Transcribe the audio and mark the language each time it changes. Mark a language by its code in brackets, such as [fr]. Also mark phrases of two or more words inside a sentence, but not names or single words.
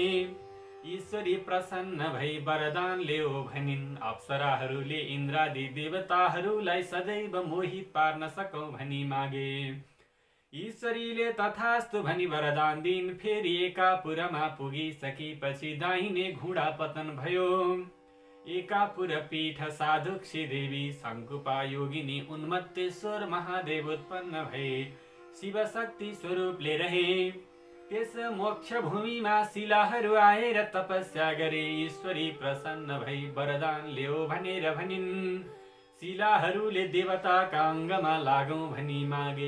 [ne] ईश्वरी प्रसन्न भई वरदान ल्याऊ भनिन्। अप्सराहरूले इन्द्रादि देवताहरूलाई सदैव मोहित पार्न सकौं भनी मागे। ईश्वरीले तथास्तु भनी वरदान दिन्। फेरि एकापुरमा पुगिसकेपछि दाहिने घुँडा पतन भयो। एकापुर पीठ साधुक्षी देवी शङ्कुपा योगिनी उन्मत्तेश्वर महादेव उत्पन्न भए शिव शक्ति स्वरूपले रहे। त्यस मोक्ष भूमिमा शिलाहरू आएर तपस्या गरे। ईश्वरी प्रसन्न भई वरदान ल्याऊ भनेर भनिन्। शिलाहरूले देवताका अङ्गमा लागौं भनी मागे।